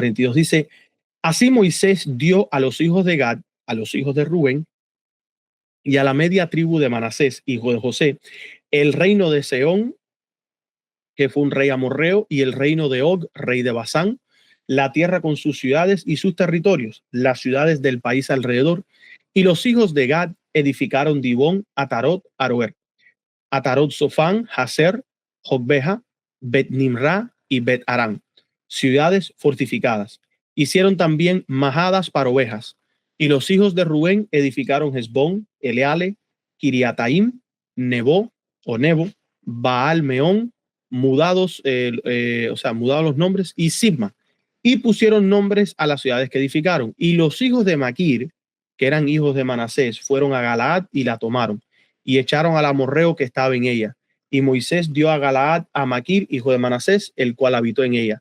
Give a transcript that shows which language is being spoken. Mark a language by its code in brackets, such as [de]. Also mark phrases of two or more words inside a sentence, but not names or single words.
[es] 42, dice, así Moisés dio a los hijos de Gad, a los hijos de Rubén y a la media tribu de Manasés, hijo de José, el reino de Sehón, que fue un rey amorreo, y el reino de Og, rey de Basán, la tierra con sus ciudades y sus territorios, las ciudades del país alrededor. Y los hijos de Gad edificaron Dibón, Atarot, Aroer, Atarot Sofán, Haser, Jogbeja, Bet Nimra y Bet Arán, ciudades fortificadas. Hicieron también majadas para ovejas. Y los hijos de Rubén edificaron Hesbón, Eleale, Kiriataim, Nebo o Nebo, Baal Meón, mudados los nombres, y Sibma. Y pusieron nombres a las ciudades que edificaron. Y los hijos de Maquir, que eran hijos de Manasés, fueron a Galaad y la tomaron y echaron al amorreo que estaba en ella. Y Moisés dio a Galaad a Maquir, hijo de Manasés, el cual habitó en ella.